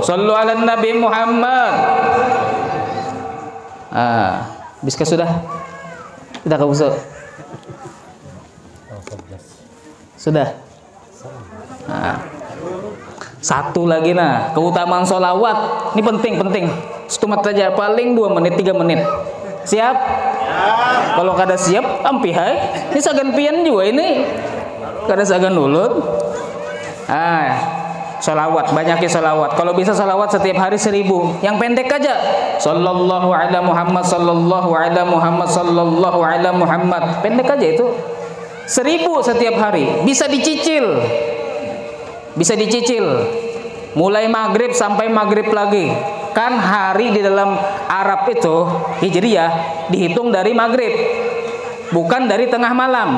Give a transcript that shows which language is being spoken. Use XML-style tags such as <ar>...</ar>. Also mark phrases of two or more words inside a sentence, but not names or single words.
<ar>صلوا على نبي محمد.</ar> <bjn>Bisa sudah?</bjn> <id>Tidak usah. Sudah. Nah, satu lagi keutamaan sholawat. Ini penting.</id> <bjn>Setumat saja paling 2 menit 3 menit.</bjn> <id>Siap?</id> <bjn>Kalau kada siap, ampi hai. Ini sagan pian juga ini. Kada sagan ulun.</bjn> <id>Sholawat, banyakin sholawat. Kalau bisa sholawat setiap hari 1000. Yang pendek aja.</id> <ar>صلى الله على محمد، صلى الله على محمد، صلى الله على محمد.</ar> <id>Pendek aja itu. 1000 setiap hari, bisa dicicil, mulai maghrib sampai maghrib lagi. Kan hari di dalam Arab itu Hijriyah dihitung dari maghrib, bukan dari tengah malam.</id>